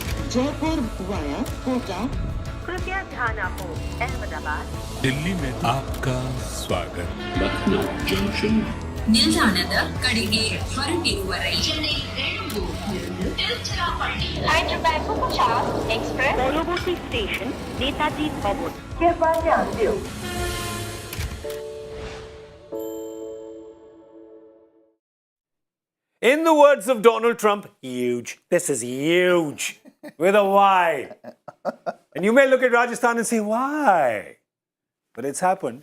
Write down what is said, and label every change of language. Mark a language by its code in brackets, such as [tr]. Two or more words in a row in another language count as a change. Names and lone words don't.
[en] Jaipur via Kota. [hi] कृपया ध्यान आपको अहमदाबाद दिल्ली में आपका स्वागत [en] Lucknow Junction. [kn] ನಿಲ್ದಾಣದ ಕಡೆಗೆ ಹೊರಟಿರುವ ರೈಲು [bn] एक्सप्रेस পরবর্তী স্টেশন নেতাজি ভবন [hi] कृपया ध्यान दियो [en] In the words of Donald Trump, huge. This is huge. With a Y. And you may look at Rajasthan and say, why? But it's happened.